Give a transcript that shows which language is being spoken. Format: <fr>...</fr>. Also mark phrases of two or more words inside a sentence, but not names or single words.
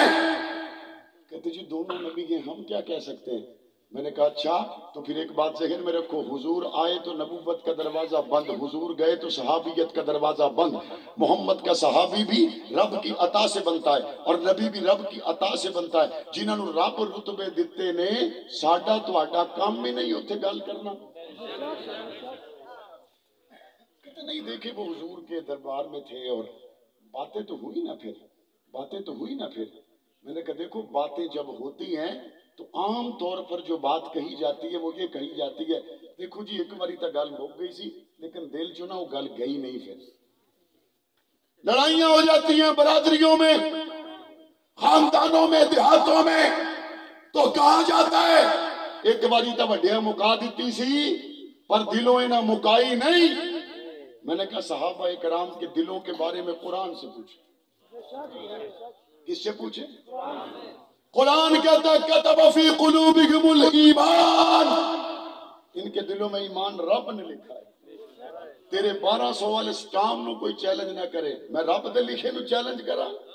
<ur>کہتے جی دونوں نبی ہیں، ہم کیا کہہ سکتے ہیں؟ میں نے کہا اچھا تو پھر ایک بات ذہن میں رکھو، حضور آئے تو نبوت کا دروازہ بند، حضور گئے تو صحابیت کا دروازہ بند۔ محمد کا صحابی بھی رب کی عطا سے بنتا ہے اور نبی بھی رب کی عطا سے بنتا ہے۔</ur> <pa>جنہاں نو رب رتبے دیتے نے، ساڈا تہاڈا کام ہی نہیں اوتھے گل کرنا۔</pa> <ur>کہتے نہیں دیکھے وہ حضور کے دربار میں تھے اور باتیں تو ہوئی نا پھر، باتیں تو ہوئی نا پھر۔ میں نے کہا دیکھو باتیں جب ہوتی ہیں تو عام طور پر جو بات کہی جاتی ہے وہ یہ کہی جاتی ہے دیکھو جی</ur> <pa>ایک باری تو گل مک گئی سی</pa> <ur>لیکن</ur> <pa>دل چ وہ گل گئی نہیں،</pa> <ur>پھر لڑائیاں ہو جاتی ہیں برادریوں میں، خاندانوں میں، دیہاتوں میں، تو کہا جاتا ہے</ur> <pa>ایک باری تو وڈیاں مکا دیتی سی پر دلوں انہاں مکائی نہیں۔</pa> <ur>میں نے کہا صحابہ کرام کے دلوں کے بارے میں قرآن سے پوچھیں۔ کس سے پوچھیں؟ قرآن کہتا ہے</ur> <ar>کتب فی قلوبکم الایمان،</ar> <ur>ان کے دلوں میں ایمان رب نے لکھا ہے۔</ur> <pa>تیرے 1200 والے سٹام نو کوئی چیلنج نہ کرے، میں رب دے لکھے نو چیلنج کرا۔</pa>